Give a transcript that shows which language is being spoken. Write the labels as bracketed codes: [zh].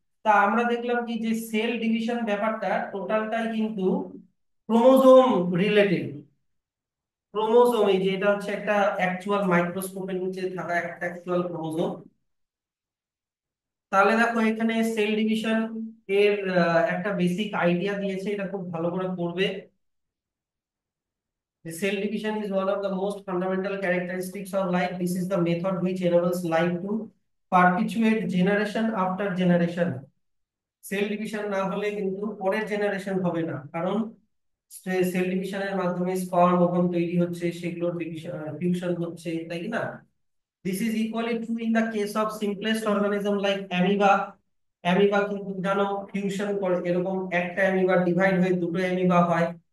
[bn] তা আমরা দেখলাম কি যে সেল ডিভিশন ব্যাপারটা টোটালটাই কিন্তু ক্রোমোজোম রিলেটেড। ক্রোমোজোম, এই যে এটা হচ্ছে একটা অ্যাকচুয়াল মাইক্রোস্কোপের নিচে থাকা একটা অ্যাকচুয়াল ক্রোমোজোম। তাহলে দেখো এখানে সেল ডিভিশন এর একটা বেসিক আইডিয়া দিয়েছে, এটা খুব ভালো করে পড়বে। [en] The cell division is one of the most fundamental characteristics of life. This is the method which enables life to perpetuate generation after generation. [bn] Cell division না হলে কিন্তু পরের জেনারেশন হবে না, কারণ সেল ডিভিশনের মাধ্যমে স্পার্ম ওভাম তৈরি হচ্ছে, সেগুলোর ফিউশন হচ্ছে, তাই কি না? [en] This is equally true in the case of simplest organism like amoeba. [bn] Amoeba কিন্তু জানো ফিউশন করে, এরকম একটা অ্যামিবা ডিভাইড হয়ে দুটো অ্যামিবা হয়।